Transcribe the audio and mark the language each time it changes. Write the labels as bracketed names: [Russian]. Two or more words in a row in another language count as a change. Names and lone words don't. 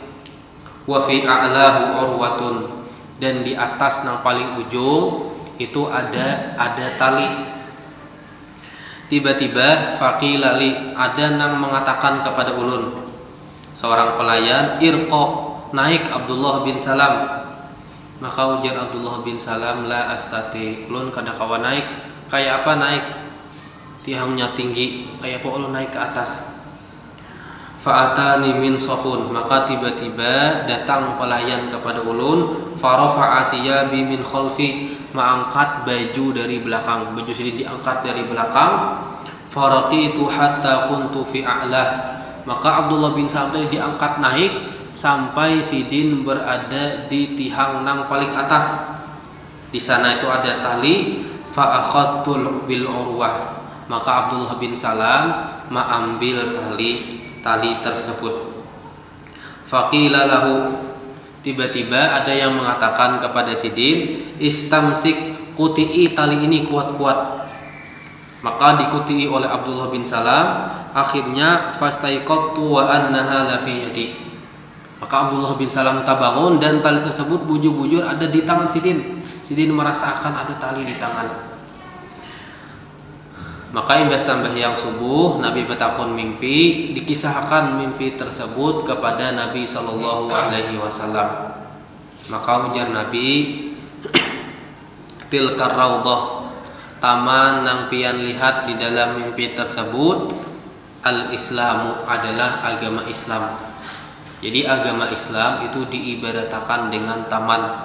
[Arabic] وفي أعلاه عروة, [Banjar] dan di atas yang paling ujung itu ada tali. Tiba-tiba [Arabic] فقيل لي, [Banjar] ada yang mengatakan kepada ulun, seorang pelayan, irqa, naik Abdullah bin Salam. Maka ujar Abdullah bin Salam, [Arabic] لا أستطيع, [Banjar] ulun kada kawa naik. Kayak apa naik? Tiangnya tinggi, kayak apa ulun naik ke atas? [Arabic] فأتاني منصف, [Banjar] maka tiba-tiba datang pelayan kepada ulun. [Arabic] فرفع ثيابي من خلفي, [Banjar] mengangkat baju dari belakang, baju sidin diangkat dari belakang. [Arabic] فرقيت حتى كنت في أعلاها, [Banjar] maka Abdullah bin Salam tadi diangkat naik sampai sidin berada di tiang nang paling atas. Di sana itu ada tali. [Arabic] فأخذت بالعروة, [Banjar] maka Abdullah bin Salam mengambil tali tersebut. [Arabic] فقيل له, [Banjar] tiba-tiba ada yang mengatakan kepada sidin, istamsik, kuti'i tali ini kuat-kuat. Maka dikutii oleh Abdullah bin Salam. Akhirnya [Arabic] فاستيقظت وإنها لفي يدي, [Banjar] maka Abdullah bin Salam tabangun dan tali tersebut bujur-bujur ada di tangan sidin. Sidin merasakan ada tali di tangan. Maka imbas sampai yang subuh, Nabi bertakon mimpi, dikisahkan mimpi tersebut kepada Nabi [Arabic] صلى الله عليه وسلم. [Banjar] Maka ujar Nabi, [Arabic] تلك الروضة, [Banjar] taman yang pian lihat di dalam mimpi tersebut, al-Islamu, adalah agama Islam. Jadi agama Islam itu diibaratkan dengan taman.